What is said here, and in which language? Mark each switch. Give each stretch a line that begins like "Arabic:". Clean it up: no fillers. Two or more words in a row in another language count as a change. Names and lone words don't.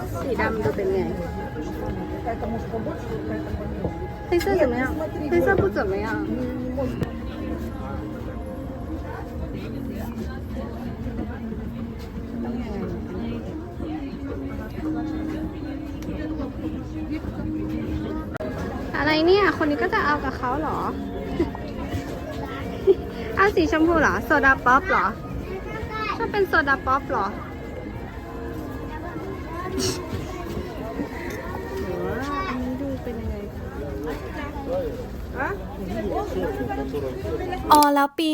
Thai: สีดำดูเป็นไง
Chinese: 黑色怎么样？黑色不怎么样。
Thai: อะไรเนี่ยคนนี้ก็จะเอากับเขาเหรอ เอาสีชมพูเหรอโซดาป๊อปเหรอชอบเป็นโซดาป๊อปเหรออันนี้ดูเป็นยังไงอ๋อแล้วปี